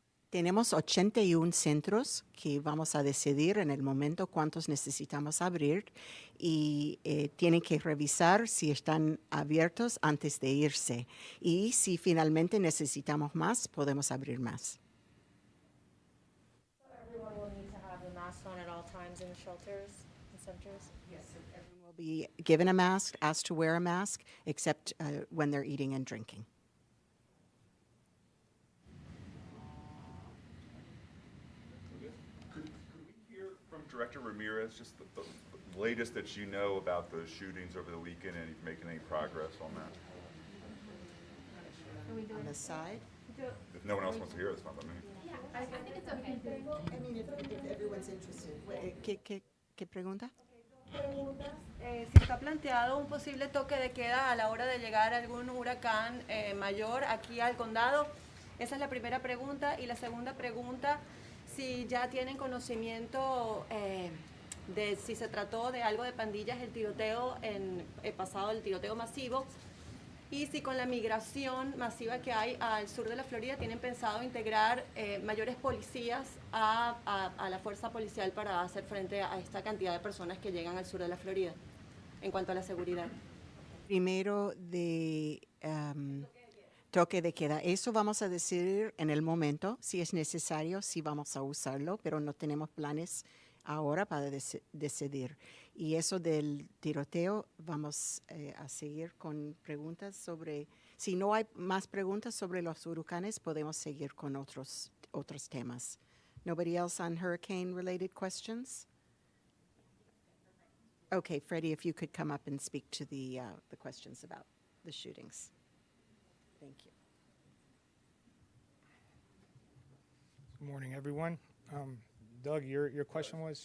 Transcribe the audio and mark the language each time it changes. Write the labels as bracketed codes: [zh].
[es] Tenemos 81 centros que vamos a decidir en el momento cuántos necesitamos abrir y tienen que revisar si están abiertos antes de irse. Y si finalmente necesitamos más, podemos abrir más. [en] Everyone will need to have the mask on at all times in the shelters and centers? Yes, everyone will be given a mask, asked to wear a mask, except when they're eating and drinking. Director Ramirez, just the latest that you know about those shootings over the weekend, and if you're making any progress on that. On the side? If no one else wants to hear it, it's fine by me. I think it's okay. I mean, if everyone's interested. [es] ¿Qué pregunta? Si está planteado un posible toque de queda a la hora de llegar algún huracán mayor aquí al condado. Esa es la primera pregunta. Y la segunda pregunta, si ya tienen conocimiento de si se trató de algo de pandillas, el tiroteo pasado, el tiroteo masivo, y si con la migración masiva que hay al sur de la Florida tienen pensado integrar mayores policías a la fuerza policial para hacer frente a esta cantidad de personas que llegan al sur de la Florida en cuanto a la seguridad. Primero de toque de queda. Eso vamos a decidir en el momento, si es necesario, si vamos a usarlo, pero no tenemos planes ahora para decidir. Y eso del tiroteo, vamos a seguir con preguntas sobre, si no hay más preguntas sobre los huracanes, podemos seguir con otros temas. [en] Nobody else on hurricane-related questions? Okay, Freddie, if you could come up and speak to the questions about the shootings. Thank you. Good morning, everyone. Doug, your question was?